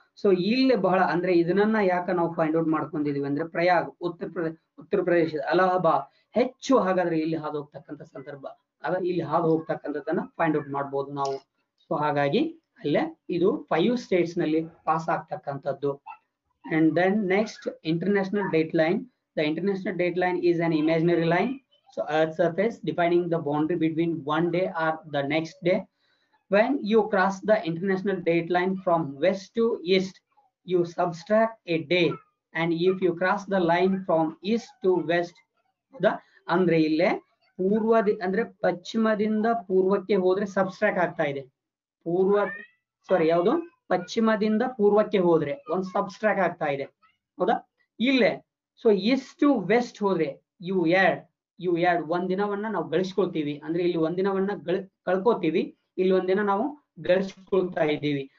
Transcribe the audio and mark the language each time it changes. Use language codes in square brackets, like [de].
[kn] So ಇಲ್ಲಿ ಬಹಳ ಅಂದ್ರೆ ಇದನ್ನ ಯಾಕ ನಾವು ಫೈಂಡ್ ಔಟ್ ಮಾಡ್ಕೊಂಡಿದೀವಿ ಅಂದ್ರೆ ಪ್ರಯಾಗ್, ಉತ್ತರ ಪ್ರದೇಶದ ಅಲಹಾಬಾದ್ ಹೆಚ್ಚು ಹಾಗಾದ್ರೆ ಇಲ್ಲಿ ಹಾದು ಹೋಗ್ತಕ್ಕಂಥ ಸಂದರ್ಭ, ಇಲ್ಲಿ ಹಾದು ಹೋಗ್ತಕ್ಕಂಥದ್ದನ್ನ ಫೈಂಡ್ ಔಟ್ ಮಾಡ್ಬೋದು ನಾವು. ಸೊ ಹಾಗಾಗಿ ಅಲ್ಲೇ ಇದು 5 states ನಲ್ಲಿ ಪಾಸ್ ಆಗ್ತಕ್ಕಂಥದ್ದು. [en] And then next international date line. The international date line is an imaginary line. So earth surface defining the boundary between one day or the next day. When you cross the international date line from west to east, you subtract a day, and if you cross the line from east to west, [kn] ಅಂದ್ರೆ ಇಲ್ಲೇ ಅಂದ್ರೆ ಪಶ್ಚಿಮದಿಂದ ಪೂರ್ವಕ್ಕೆ ಹೋದ್ರೆ subtract ಆಗ್ತಾ ಇದೆ. ಯಾವುದು ಪಶ್ಚಿಮದಿಂದ ಪೂರ್ವಕ್ಕೆ ಹೋದ್ರೆ ಒಂದು ಸಬ್ಸ್ಟ್ರಾಕ್ಟ್ ಆಗ್ತಾ ಇದೆ, ಹೌದಾ? ಇಲ್ಲೇ ಸೊ ಈಸ್ಟ್ ಟು ವೆಸ್ಟ್ ಹೋದ್ರೆ [en] you add [kn] ಒಂದಿನವನ್ನ ನಾವು ಗಳಿಸ್ಕೊಳ್ತೀವಿ. ಅಂದ್ರೆ ಇಲ್ಲಿ ಒಂದಿನವನ್ನ ಕಳ್ಕೋತೀವಿ, ಇಲ್ಲಿ ಒಂದಿನ ನಾವು ಗಳಿಸ್ಕೊಳ್ತಾ ಇದ್ದೀವಿ.